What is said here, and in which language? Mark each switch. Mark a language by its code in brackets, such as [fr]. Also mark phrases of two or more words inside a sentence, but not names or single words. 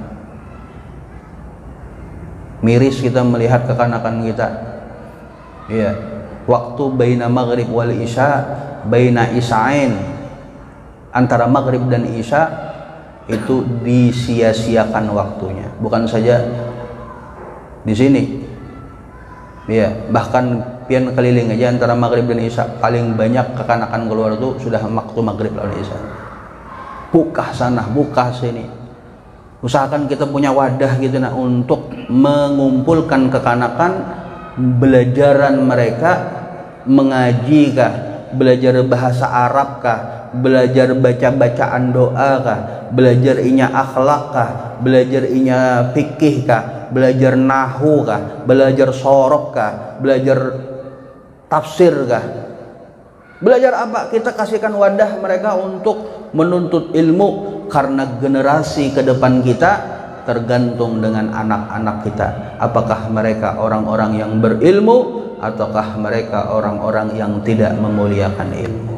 [id] Miris kita melihat kekanakan kita. Iya, waktu [ar] بين المغرب والعشاء بين العشاءين, [id] antara maghrib dan isya itu disia-siakan waktunya. Bukan saja di sini. Iya, [bjn] bahkan pian keliling aja antara maghrib dan isya, paling banyak kekanakan keluar itu sudah waktu maghrib lawan isya. [id] Buka sana, buka sini. Usahakan kita punya wadah gitu untuk mengumpulkan kekanakan, belajaran mereka, mengaji kah, belajar bahasa Arab kah, belajar baca-bacaan doa kah, belajar inya akhlak kah, belajar inya fikih kah, belajar nahu kah, belajar sorok kah, belajar tafsir kah, belajar apa? Kita kasihkan wadah mereka untuk menuntut ilmu, karena generasi ke depan kita tergantung dengan anak-anak kita. Apakah mereka orang-orang yang berilmu ataukah mereka orang-orang yang tidak memuliakan ilmu?